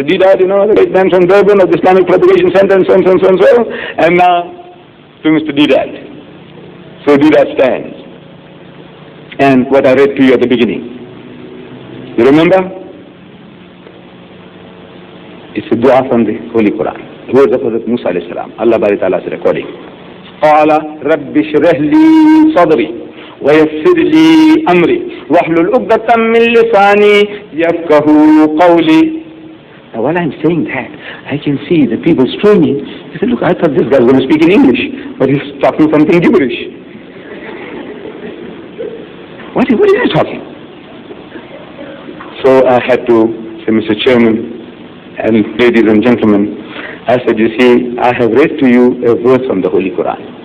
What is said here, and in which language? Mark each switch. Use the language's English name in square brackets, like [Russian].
[English] Deedat, the great man from Durban of the Islamic Propagation Center and so and so, and now to Mr. Deedat. So Deedat stands. And what I read to you at the beginning. You remember? It's a dua from the Holy Quran. The words of Hazrat Musa alayhi salam. Allah Bari Ta'ala is recording. [Arabic] قال رب اشرح لي صدري ويسر لي أمري واحلل عقدة من لساني يفقهوا قولي. [English] Now while I'm saying that, I can see the people straining. They said, look, I thought this guy was going to speak in English, but he's talking something gibberish. What is he talking? So I had to say, Mr. Chairman and ladies and gentlemen, I said, you see, I have read to you a verse from the Holy Quran.